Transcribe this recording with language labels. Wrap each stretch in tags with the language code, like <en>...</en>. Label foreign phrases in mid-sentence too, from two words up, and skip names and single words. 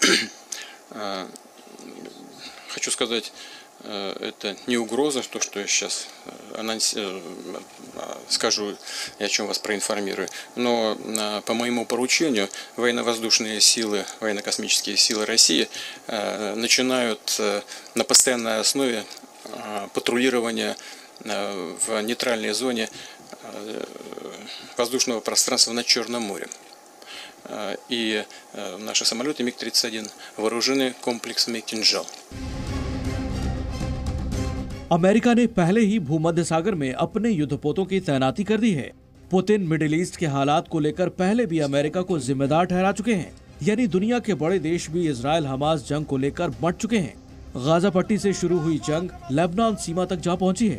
<ru>Хочу сказать, это не угроза, то, что я сейчас скажу и о чем вас проинформирую, но по моему поручению военно-воздушные силы, военно-космические силы России начинают на постоянной основе патрулирование в нейтральной зоне воздушного пространства над Черным морем. И наши самолеты МиГ-31 вооружены комплексами «Кинжал».</ru> <hi>अमेरिका ने पहले ही भूमध्य सागर में अपने युद्धपोतों की तैनाती कर दी है। पुतिन मिडिल ईस्ट के हालात को लेकर पहले भी अमेरिका को जिम्मेदार ठहरा चुके हैं, यानी दुनिया के बड़े देश भी इजराइल हमास जंग को लेकर बंट चुके हैं। गाजा पट्टी से शुरू हुई जंग लेबनान सीमा तक जा पहुंची है।</hi>